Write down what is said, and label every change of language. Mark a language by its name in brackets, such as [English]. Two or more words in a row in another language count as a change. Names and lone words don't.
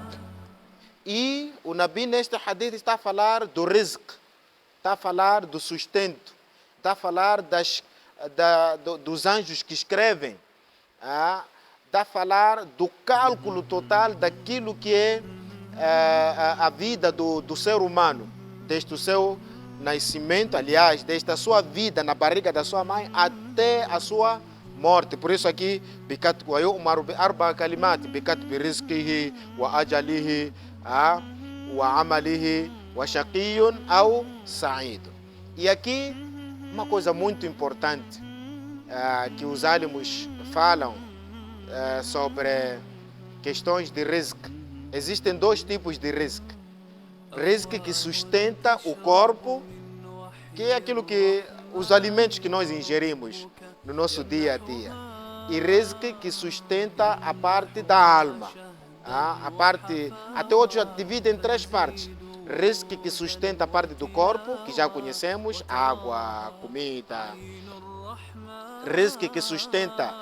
[Portuguese] E o Nabi neste hadith está a falar do rizq, está a falar do sustento, está a falar dos anjos que escrevem, está a falar do cálculo total daquilo que é a vida do ser humano, desde o seu nascimento, aliás, desde a sua vida na barriga da sua mãe até a sua morte. Por isso aqui, [Arabic] ويؤمر بأربع كلمات، بكتب رزقه وأجله وعمله وشقي أو سعيد. [Portuguese] E aqui, uma coisa muito importante que os alimos falam sobre questões de rizq. Existem dois tipos de rizq. Rizq que sustenta o corpo, que é aquilo que os alimentos que nós ingerimos no nosso dia a dia, e rizq que sustenta a parte da alma, a parte, até hoje já divide em três partes: rizq que sustenta a parte do corpo, que já conhecemos, água, comida; rizq que sustenta